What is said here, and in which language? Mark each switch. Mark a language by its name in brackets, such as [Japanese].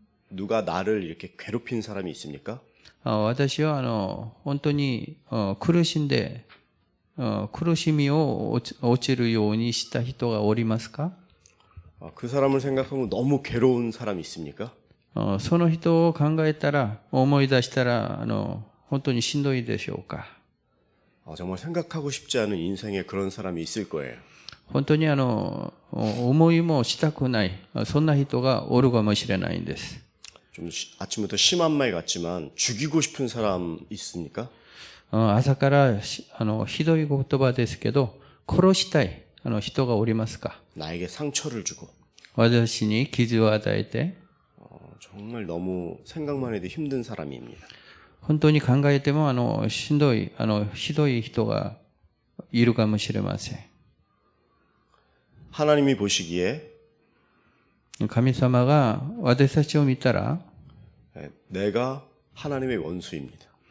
[Korean] 누가 나를 이렇게 괴롭힌 사람이 있습니까? [Japanese] 私は本当に苦しんで苦しみを落ちるようにした人がおりますか？ [Korean] 그 사람을 생각하면 너무 괴로운 사람이 있습니까? [Japanese] その人を考えたら、思い出したら、本当にしんどいでしょうか。 [Korean] 정말 생각하고 싶지 않은 인생에 그런 사람이 있을 거예요. [Japanese] 本当に思いもしたくない、そんな人がおるかもしれないんです。 [Korean] 좀 아침부터 심한 말 같지만 죽이고 싶은 사람 있습니까? [Japanese] 朝からひどい言葉ですけど、殺したい人がおりますか？ [Korean] 나에게 상처를 주고 [Japanese] 私に傷を与えて、 [Korean] 정말 너무 생각만 해도 힘든 사람입니다. [Japanese] 本当に考えてもしんどいひどい人がいるかもしれません。 [Korean] 하나님이 보시기에 [Japanese] 神様が私たちを見たら、 [Korean] 내가 하나님의 원수입니다.